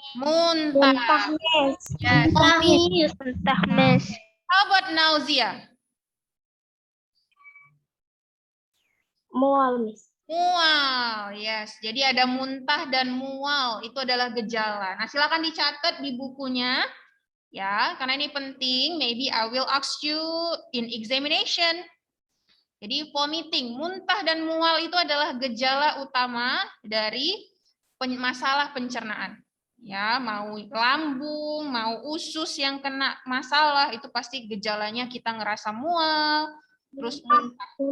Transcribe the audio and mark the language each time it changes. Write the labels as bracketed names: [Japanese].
[Indonesian] Muntah. Yes. Muntah, Miss. [English] How about nausea? [Indonesian] Mual, Miss. Mual, yes. Jadi ada muntah dan mual, itu adalah gejala. Nah, silakan dicatat di bukunya, ya, karena ini penting. [English] Maybe I will ask you in examination. [Indonesian] Jadi vomiting, muntah dan mual itu adalah gejala utama dari masalah pencernaan. Ya, mau lambung, mau usus yang kena masalah, itu pasti gejalanya kita ngerasa mual, terus muntah.